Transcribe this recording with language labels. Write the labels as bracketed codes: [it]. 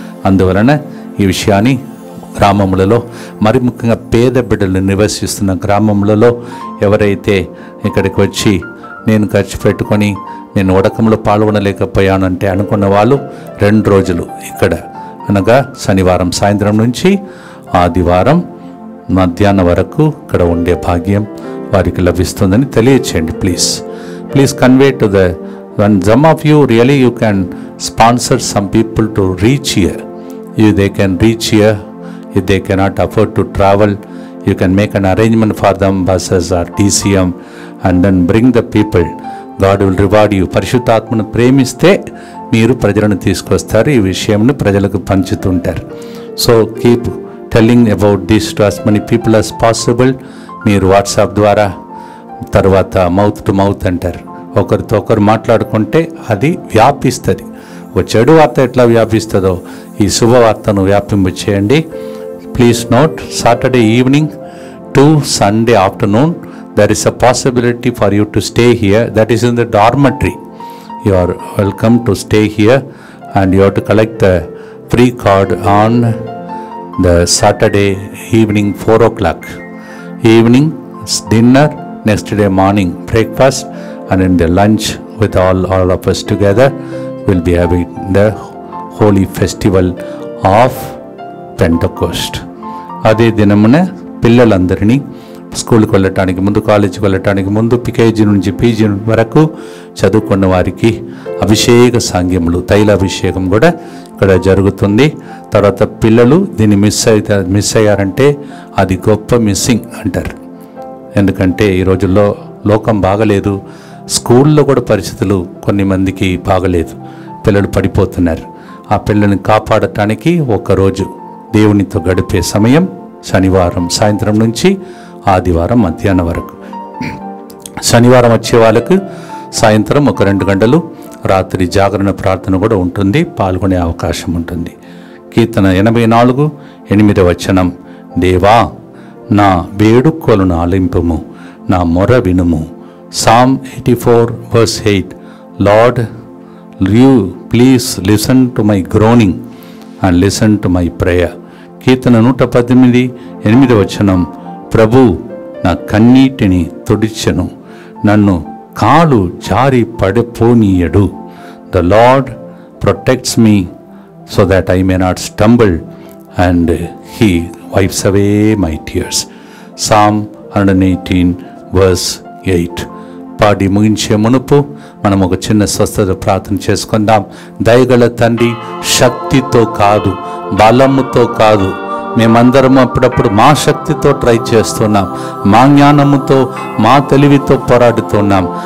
[te] అందువలన ఈ విషయాన్ని గ్రామములలో, మరి ముఖ్యంగా పేద బిడ్డలు నివసిస్తున్న గ్రామములలో ఎవరైతే ఇక్కడికి వచ్చి నేను ఖర్చు పెట్టుకొని నేను ఉడకంలో పాల్గొనలేకపోయానంటే అనుకున్న వాళ్ళు 2 రోజులు ఇక్కడ, అనగా శనివారం సాయంత్రం నుంచి ఆదివారం మధ్యాహ్నం వరకు ఇక్కడ ఉండే భాగ్యం వారికి లభిస్తుందని తెలియచేయండి. [en] Please convey to the one some of you really you can sponsor some people to reach here. They can reach here. If they cannot afford to travel, you can make an arrangement for them, buses or TCM, and then bring the people. God will reward you. [te] పరిశుద్ధాత్మను ప్రేమిస్తే మీరు ప్రజలను తీసుకొస్తారు, ఈ విషయంను ప్రజలకు పంచుతుంటారు. [en] So keep telling about this to as many people as possible. [te] మీరు WhatsApp ద్వారా, తర్వాత [en] mouth to mouth [te] అంటారు, ఒకరితో ఒకరు మాట్లాడుకుంటే అది వ్యాపిస్తుంది. ఒక చెడు వార్త ఎట్లా వ్యాపిస్తుందో ఈ శుభవార్తను వ్యాపింప చేయండి. [en] Please note, Saturday evening to Sunday afternoon, there is a possibility for you to stay here. That is in the dormitory. You are welcome to stay here, and you have to collect the free card on the Saturday evening 4 o'clock. Evening dinner, next day morning breakfast, and in the lunch with all of us together, we'll be having the holy festival of Pentecost. [te] అదే దినమున పిల్లలందరినీ స్కూల్కి వెళ్ళటానికి ముందు, కాలేజీకి వెళ్ళటానికి ముందు, పికేజీ నుంచి పీజీ వరకు చదువుకున్న వారికి అభిషేక సాంగ్యములు, తైలాభిషేకం కూడా ఇక్కడ జరుగుతుంది. తర్వాత పిల్లలు దీన్ని మిస్ అయ్యారంటే అది గొప్ప మిస్సింగ్ అంటారు. ఎందుకంటే ఈ రోజుల్లో లోకం బాగలేదు, స్కూల్లో కూడా పరిస్థితులు కొన్ని మందికి బాగలేదు, పిల్లలు పడిపోతున్నారు. ఆ పిల్లల్ని కాపాడటానికి ఒకరోజు దేవునితో గడిపే సమయం శనివారం సాయంత్రం నుంచి ఆదివారం మధ్యాహ్నం వరకు. శనివారం వచ్చే వాళ్ళకు సాయంత్రం ఒక 2 గంటలు రాత్రి జాగరణ ప్రార్థన కూడా ఉంటుంది, పాల్గొనే అవకాశం ఉంటుంది. కీర్తన 84:8 వచనం, దేవా నా వేడుకోలను ఆలింపుము, నా మొర వినుము. [en] Psalm 84:8, Lord, you please listen to my groaning and listen to my prayer. [te] కీర్తన 118:8 వచనం, ప్రభు నా కన్నీటిని తుడిచెను, నన్ను కాలు జారి పడిపోనీయడు. [en] The Lord protects me so that I may not stumble, and He wipes away my tears. Psalm 118:8. [te] పాడి ముగించే మునుపు మనం ఒక చిన్న స్వస్థత ప్రార్థన చేసుకుందాం. దయగల తండ్రి, శక్తితో కాదు, బలముతో కాదు, మేమందరం అప్పుడప్పుడు మా శక్తితో ట్రై చేస్తున్నాం, మా జ్ఞానముతో, మా తెలివితో పోరాడుతున్నాం.